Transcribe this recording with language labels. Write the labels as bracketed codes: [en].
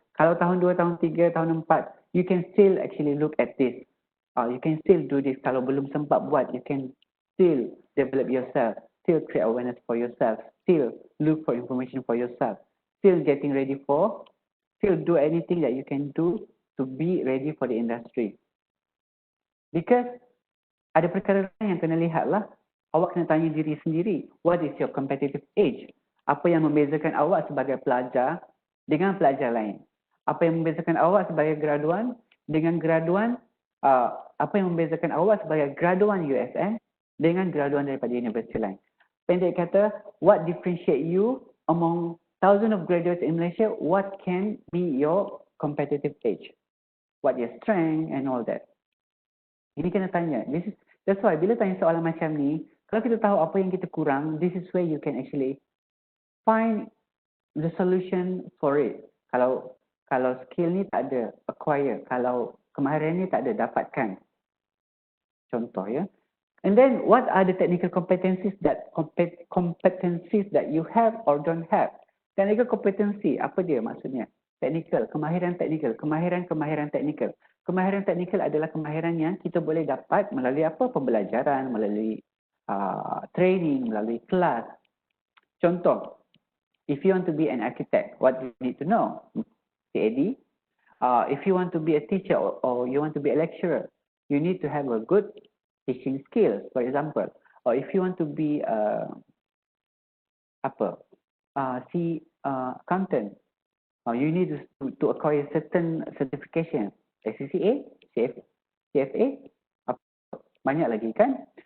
[ms] Kalau tahun 2, tahun 3, tahun 4, [en] you can still actually look at this. You can still do this. [ms] Kalau belum sempat buat, [en] you can still develop yourself, still create awareness for yourself, still look for information for yourself, still getting ready for, still do anything that you can do to be ready for the industry. [ms] Because ada perkara yang kena lihat lah. Awak kena tanya diri sendiri, [en] what is your competitive edge? [ms] Apa yang membezakan awak sebagai pelajar dengan pelajar lain? Apa yang membezakan awak sebagai graduan dengan graduan, apa yang membezakan awak sebagai graduan USM dengan graduan daripada universiti lain? Pendek kata, [en] what differentiate you among thousands of graduates in Malaysia? What can be your competitive edge? What your strength and all that. [ms] Ini kena tanya. That's why bila tanya soalan macam ni, kalau kita tahu apa yang kita kurang, [en] this is where you can actually find the solution for it. [ms] Kalau skill ni tak ada, acquire. Kalau kemahiran ni tak ada, dapatkan. Contoh ya. [en] And then what are the technical competencies that you have or don't have? [ms] Technical competency, apa dia maksudnya? Technical, kemahiran teknikal, kemahiran teknikal. Kemahiran teknikal adalah kemahiran yang kita boleh dapat melalui apa? Pembelajaran, melalui training, melalui kelas. [en] Contoh, if you want to be an architect, what you need to know? CAD. If you want to be a teacher or you want to be a lecturer, you need to have a good teaching skills, for example. Or if you want to be accountant, you need to acquire certain certification, SCCA, CFA, [ms] banyak lagi kan.